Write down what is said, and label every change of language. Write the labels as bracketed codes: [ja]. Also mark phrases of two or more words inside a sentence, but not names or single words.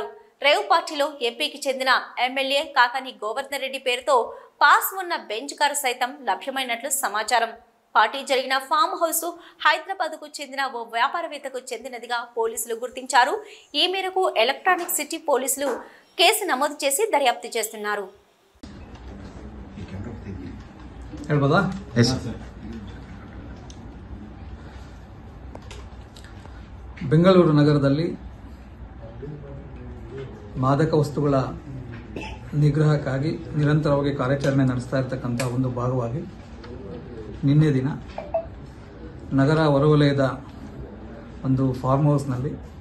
[te] రేవ్ పార్టీలో ఎంపీకి చెందిన ఎమ్మెల్యే కాకాని గోవర్ధన్ రెడ్డి పేరుతో పాస్ ఉన్న బెంజ్ కారు సైతం లభ్యమైనట్లు సమాచారం. పార్టీ జరిగిన [en] farm house [te] హైదరాబాద్కు చెందిన ఓ వ్యాపారవేత్తకు చెందినదిగా పోలీసులు గుర్తించారు. ఈ మేరకు ఎలక్ట్రానిక్ సిటీ పోలీసులు కేసు నమోదు చేసి దర్యాప్తు చేస్తున్నారు. [kn] ಬೆಂಗಳೂರು ನಗರದಲ್ಲಿ ಮಾದಕ ವಸ್ತುಗಳ ನಿಗ್ರಹಕ್ಕಾಗಿ ನಿರಂತರವಾಗಿ ಕಾರ್ಯಾಚರಣೆ ನಡೆಸ್ತಾ ಇರತಕ್ಕಂಥ ಒಂದು ಭಾಗವಾಗಿ ನಿನ್ನೆ ದಿನ ನಗರ ಹೊರವಲಯದ ಒಂದು [en] farm houseನಲ್ಲಿ